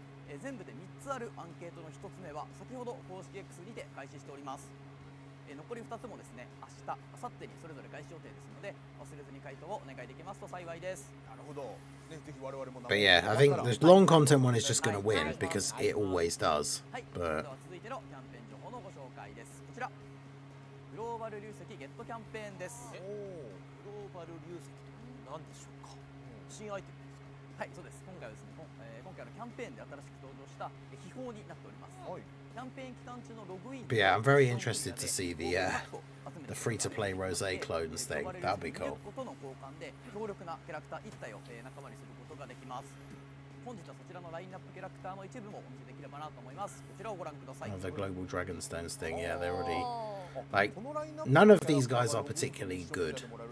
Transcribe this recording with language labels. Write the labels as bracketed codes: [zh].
[ja] 全部で3つあるアンケートの1つ目は先ほど公式 X にて開始しております。残り2つもですね、明日、明後日にそれぞれ開始予定ですので、忘れずに回答をお願いできますと幸いです。なるほど。ね、ぜひ我々も。But [en] yeah, I think the long content one is just going to win because it always does. [ja] はい。では続いてのキャンペーン情報のご紹介です。こちら、グローバル流石ゲットキャンペーンです。グローバル流石とは何でしょうか。新アイテム。はい、そうです。今回はですね、今回のキャンペーンで新しく登場した秘宝になっております。キャンペーン期間中のログイン。 [en] But yeah, I'm very interested to see the free-to-play Rosé clones thing. That'll be cool. [ja] ことの交換で強力なキャラクター1体を仲間にすることができます。本日はそちらのラインナップキャラクターの一部もお見せできればなと思います。こちらをご覧ください。 [en] The Global Dragonstones thing, yeah, they're already like none of these guys are particularly good.